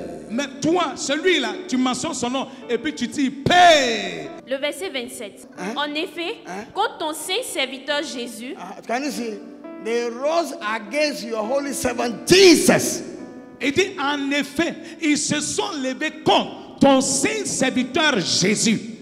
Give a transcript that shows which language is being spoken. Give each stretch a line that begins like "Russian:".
French: Mais toi, celui-là, tu mentionnes son nom et puis tu dis paix. Le verset 27. En effet, contre ton saint serviteur Jésus,
English: can you see? They rose against your holy servant Jesus.
French: Il dit en effet, ils se sont levés contre ton saint serviteur Jésus.